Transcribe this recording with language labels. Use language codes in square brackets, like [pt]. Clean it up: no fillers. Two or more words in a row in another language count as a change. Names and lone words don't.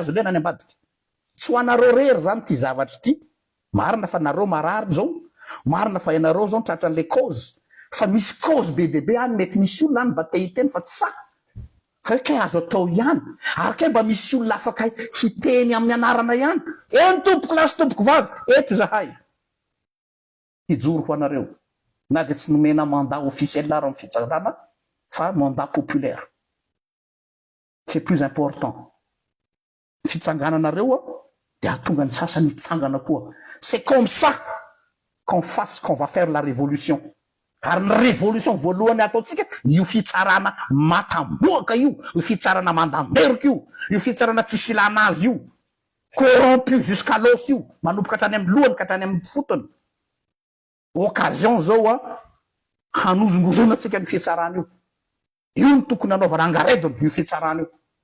[mg] azo lena ny ambadika tsy ho anareo rery zany ty zavatra ty marina fa nareo marary zao marina fa ianareo zao tratra an'le cause fa misy cause be deaibe any mety misy olona any mba te hiteny fa tsy sa fa hoe kay azo atao ihany ary kay mba misy olona afaka hiteny amin'ny anarana ihany eny tompoko lasy tompoko vavy eto zahay hijoro ho anareo na de tsy nomena mandat officiel ary amin'ny fitsarana fa [fr] mandat populaire c'est plus important [mg] fitsangananareo de atonga ny sasany hitsangana koa [fr] c'est comme ça qu'on va faire la révolution [mg] ary ny révolution voalohany ataotsika io fitsarana matamboaka io fitsarana mandamberika io fitsarana tsisy ilana azy io [fr] corrompu jusqu'à l'os [mg] io manompoka hatrany amin'ny lohany ka hatrany amin'ny fotony occasion zao hanozongozona atsika ny fitsarana io ny tokony anaovana angaredony io fitsarana io